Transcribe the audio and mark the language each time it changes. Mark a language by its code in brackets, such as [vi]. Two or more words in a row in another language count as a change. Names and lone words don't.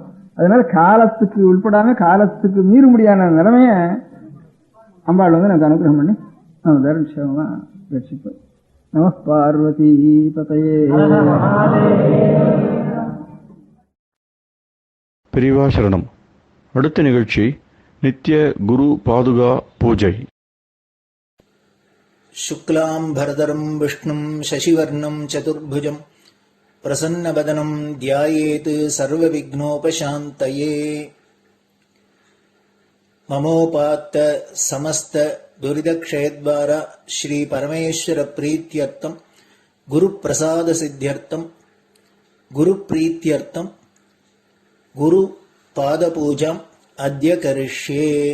[ta] அதனால காலத்துக்கு உட்படாம காலத்துக்கு மீற முடியாத நிலைமைய அம்பாள் நமக்கு அனுகிரகம் பண்ணி நம்ம தர்மமா ரட்சிப்போம். [sa] नम पार्वती पतये. [ta] பெரியவா சரணம். அடுத்த நிகழ்ச்சி நித்திய குரு பாதுகா பூஜை. [sa] शुक्लाम्भरधरं विष्णुं शशिवर्णं चतुर्भुजं प्रसन्नवदनं ध्यायेत् सर्वविघ्नोपशान्तये. ममोपात्त समस्त दुरितक्षयद्वारा श्री परमेश्वर प्रीत्यर्थं गुरुप्रसाद सिद्ध्यर्थं गुरुप्रीत्यर्थं गुरुपादपूजाम् अद्य करिष्ये.